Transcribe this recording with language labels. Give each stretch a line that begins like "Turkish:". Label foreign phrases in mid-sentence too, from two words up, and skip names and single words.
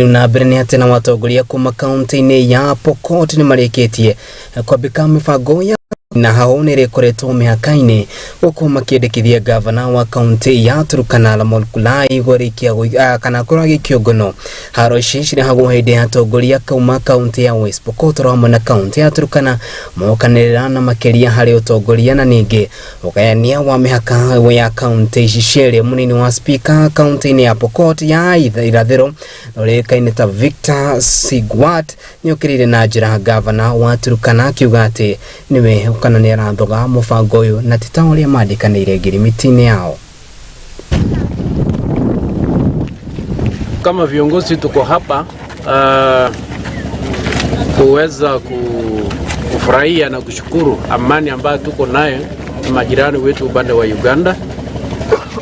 Kikuyu: na mbere ni atena watongoria kuma kaunti-ini ya Pokot ni marikitie kwambika mibango ya na hao nĩ rĩkoretwo mĩhaka-inĩ gũkũ makĩendekithia gavana wa kaunti ya Turkana Lamolkulai gũrĩkia kana kũragĩa kĩũngano haro ici cirehagwo hĩndĩ ya atongoria kauma kaunti ya West Pokot hamwe na kaunti ya Turkana mokanĩrĩra na makĩria harĩ ũtongoria na ningĩ ũgayania wa mĩhaka ya kaunti ici cierĩ. Mũnini wa speaker kaunti-inĩ ya Pokot ya irathĩro ũrĩkaine ta Victor Sigwat nĩokĩrĩire na njĩra gavana wa Turkana akiuga atĩ nĩwe kana ni arathoga mubango uyu na tita uria mandikanire ngirimiti-ini yao.
Swahili: Kama viongozi tuko hapa kuweza kufurahia na kushukuru amani ambayo tuko nayo na majirani wetu upande wa Uganda.